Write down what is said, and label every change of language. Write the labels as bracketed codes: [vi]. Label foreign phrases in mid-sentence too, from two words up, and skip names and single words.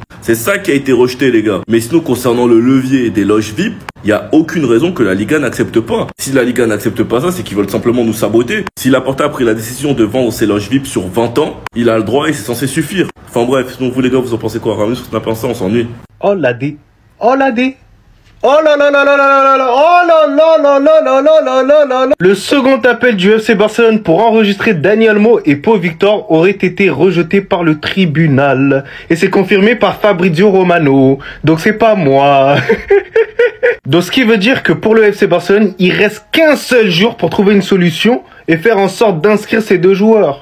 [fr] C'est ça qui a été rejeté, les gars. Mais sinon, concernant le levier des loges VIP, il n'y a aucune raison que la Liga n'accepte pas. Si la Liga n'accepte pas ça, c'est qu'ils veulent simplement nous saboter. Si Laporta a pris la décision de vendre ses loges VIP sur 20 ans, il a le droit et c'est censé suffire. Enfin bref, sinon vous les gars, vous en pensez quoi? Ramenez sur Snap Insta, on s'ennuie. Oh la dé. Oh la dé. Oh là là là là là là là. Oh là là là là là là là là là là. Le second appel du FC Barcelone pour enregistrer Dani Olmo et Pau Victor aurait été rejeté par le tribunal. Et c'est confirmé par Fabrizio Romano. Donc c'est pas moi. Donc ce qui veut dire que pour le FC Barcelone, il reste qu'un seul jour pour trouver une solution et faire en sorte d'inscrire ces deux joueurs.